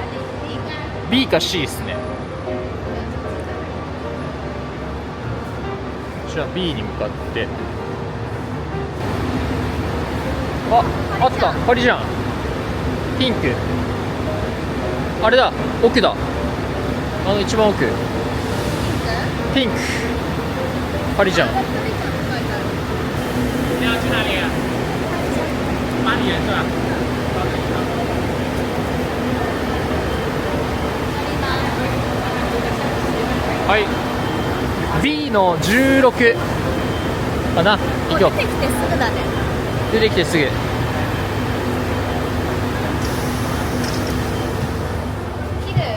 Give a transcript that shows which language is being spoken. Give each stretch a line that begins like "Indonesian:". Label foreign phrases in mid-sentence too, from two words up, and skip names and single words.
Japanese: B か C ですね。じゃあ B に向かって。あった。パリジャン。ピンク。あれだ。奥だ。一番奥。ピンク。パリジャン。
Chinese: 你要去哪里？巴黎人是吧？
Japanese: はい。B の16かな。行くよ。出てきてすぐだね。出てきてすぐ。綺麗。